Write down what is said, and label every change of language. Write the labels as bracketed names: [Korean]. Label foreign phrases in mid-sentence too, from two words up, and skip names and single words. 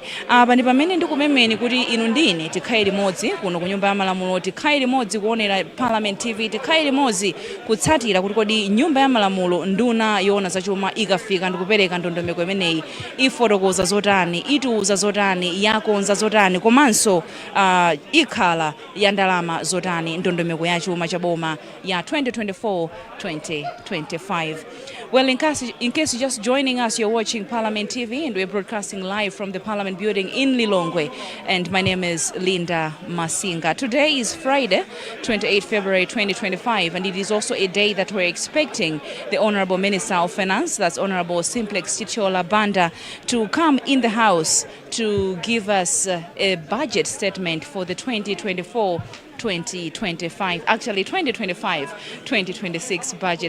[Nyanja] Apa ndi pamene ndikumemeni kuti inu ndine tikhaye limodzi kuno ku nyumba ya malamulo, tikhaye limodzi kuonera Parliament TV, tikhaye limodzi kutsatira kuti kodi nyumba ya malamulo nduna yoona zachuma ikafika ndikupereka ndondomeko imeneyi ifotokoza zotani, itiuza zotani, yakonza zotani, komanso ikhala ya ndalama zotani ndondomeko ya chuma cha boma ya 2024-2025. [English] Well, in case you're just joining us, you're watching Parliament TV and we're broadcasting live from the Parliament building in Lilongwe, and my name is Linda Masinga. Today is Friday, 28 February 2025, and it is also a day that we're expecting the Honourable Minister of Finance, that's Honourable Simplex Chithyola Banda, to come in the House to give us a budget statement for the 2024-2025, actually 2025-2026 budget.